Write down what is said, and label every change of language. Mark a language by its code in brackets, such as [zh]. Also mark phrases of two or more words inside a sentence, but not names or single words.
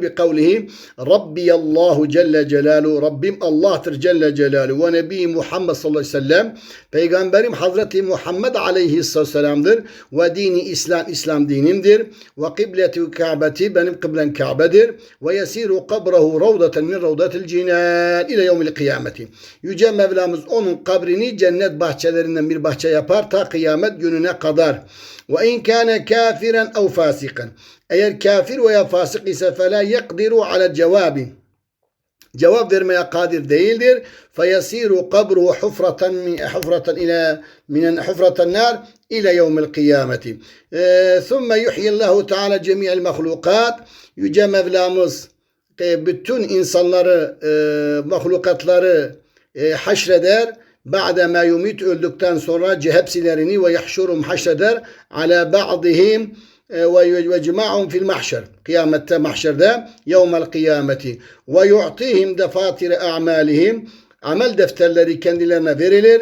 [ar] بقوله ربي الله جل جلاله, [tr] Rabbim Allah'tır [ar] جل جلاله و نبي محمد صلى الله عليه و سلم, [tr] peygamberim Hazreti Muhammed aleyhisselam'dır, [ar] و ديني الإسلام, [tr] İslam dinimdir, [ar] و قبلتي الكعبة, [tr] benim kıblem Ka'be'dir, [ar] و يصير قبره روضة من روضات الجنان إلى يوم القيامة, [tr] yüce Mevlamız onun kabrini cennet bahçelerinden bir bahçe yapar ta kıyamet gününe kadar. [ar] و إن كان كافرا أو فاسقا, [tr] eğer kafir veya fasık ise [ar] فَلَا يَقْدِرُ عَلَى الْجَوَابِ, [tr] cevap vermeye kadir değildir. [ar] فَيَسِيرُ قَبْرُهُ حُفْرَةً النَّارِ إِلَى يَوْمِ الْقِيَامَةِ. ثُمَّ يُحْيِ اللّٰهُ تَعَالَى جَمِيعَ الْمَخْلُوقَاتِ, [tr] Yüce Mevlamız bütün insanları, mahlukatları haşreder. [ar] بعد ما يميت, [tr] öldükten sonra hepsilerini, [ar] و يحشرهم, haşreder, على بعضهم و جماعة في المحشر, [tr] kıyamette, mahşerde, [ar] يوم القيامة و يؤتيهم دفاتر أعمالهم, [tr] amel defterleri kendilerine verilir.